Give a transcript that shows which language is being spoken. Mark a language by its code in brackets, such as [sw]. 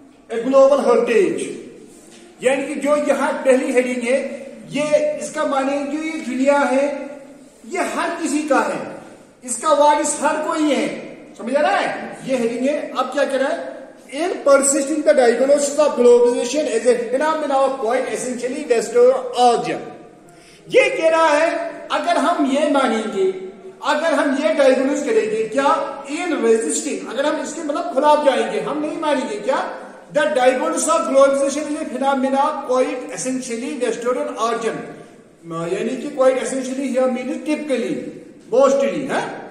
[en] a global heritage, [hi] यानी कि जो यहाँ पहली हेडिंग है, ये इसका माने जो ये दुनिया है ये हर किसी का है, इसका वारिस हर कोई है. समझ आ रहा है? ये हेडिंग है. अब क्या कह रहा है? [en] In persisting the diagnosis of globalization as a phenomenon of quite essentially Western origin. [hi] ये कह रहा है, अगर हम ये मानेंगे, अगर हम ये डायग्नोस करेंगे, क्या इन रेजिस्टिंग, अगर हम इसके मतलब खिलाफ जाएंगे, हम नहीं मानेंगे क्या [en] the diagnosis of globalization is a phenomena quite essentially western origin, [hi] यानी कि [en] quite essentially here means typically, mostly [hi] है.